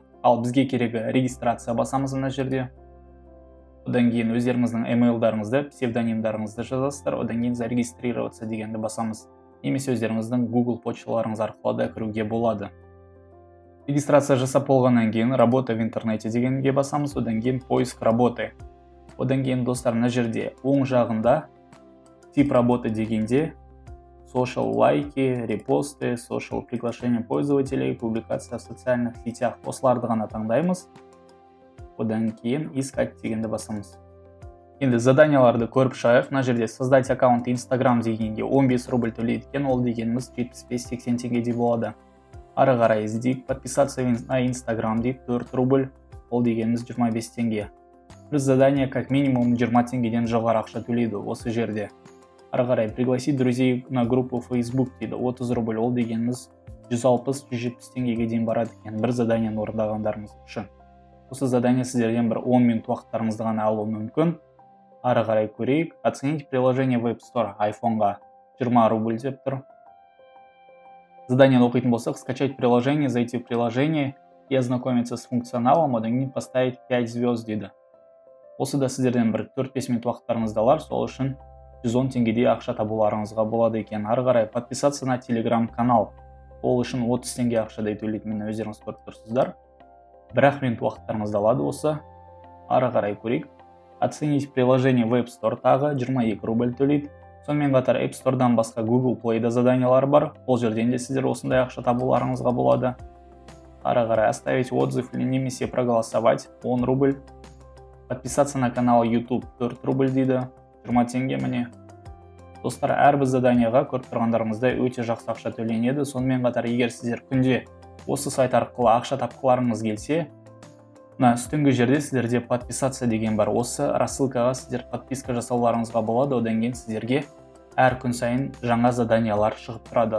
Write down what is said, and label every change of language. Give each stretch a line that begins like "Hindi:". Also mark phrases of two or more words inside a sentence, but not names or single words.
Kazakh: Ал бізге керегі регистрация басамыз мына жерде. Одан кейін өздеріңіздің емейлдарыңызды, псевдонимдарыңызды жазасыздар. Одан кейін зарегистрироваться дегенді басамыз. Немесе өздеріңіздің Google почталарыңыз арқылы да кіруге болады. Регистрация жасап болғаннан кейін
Russian: работа в интернете
Kazakh: дегенге басамыз, одан кейін
Russian: поиск работы.
Kazakh: Одан кейін достар мына жерде оң жағында
Russian: тип работы дегенде social лайки, репосты, social приглашение пользователей, публикация в социальных сетях.
Kazakh: Осыларды ғана таңдаймыз. Одан кейін искать дегенді басамыз. Енді заданияларды көріп шығайық. Мына жерде
Russian: создать аккаунт Instagram
Kazakh: дегенге 15 рубль төлейді екен, ол дегеніміз 75-80 теңгедей болады. Ары қарай іздейік,
Russian: подписаться на Instagram
Kazakh: дейді 4 рубль, ол дегеніміз 25 теңге. Бір задание
Russian: как минимум
Kazakh: 20 теңгеден жоғары ақша төлейді осы жерде. Ары қарай
Russian: пригласить друзей на группу Facebook
Kazakh: дейді 30 рубль, ол дегеніміз 160-170 теңгеге дейін барады екен бір заданиені орындағандарыңыз үшін. Осы задание сіздерден бір 10 минут уақыттарыңызды ғана алуы мүмкін. Ары қарай көрейік.
Russian: Оценить приложение в App Store iPhone-ға 20 рубль
Kazakh: деп тұр.
Russian: Задание
Kazakh: оқитын болсақ,
Russian: скачать приложение, зайти в приложение и ознакомиться с функционалом,
Kazakh: одан кейін
Russian: поставить 5 звезд
Kazakh: дейді. Осы да сіздерден бір 4-5 минут уақыттарыңызды алар, сол үшін 110 теңгедей ақша табуларыңызға болады екен. Ары қарай
Russian: подписаться на телеграм-канал.
Kazakh: Ол үшін 30 теңге ақшадай төлейтінін өздеріңіз көріп тұрсыздар. 1 минут уақыттарыңызды алады осы. Ары қарай көрейік.
Russian: Оценить приложение в App Store
Kazakh: тағы 22 рубль төлейді. Сонымен қатар App Store-дан басқа Google Play-да заданиялар бар. Ол жерден де сіздер осындай ақша табуларыңызға болады. Ары қарай
Russian: оставить отзыв или немесе проголосовать 10 рубль. Подписаться на канал YouTube 4 рубль дейді.
Kazakh: 20 теңге міне. Достар, әрбір заданияға көріп тұрғандарыңызда өте жақсы ақша төленеді. Сонымен қатар егер сіздер күнде осы сайт арқылы ақша тапқыларыңыз келсе, үстіңгі жерде сіздерде подписация деген бар. Осы рассылкаға сіздер подписка жасауларыңызға болады. Одан кейін сіздерге әр күн сайын жаңа заданиялар шығып тұрады.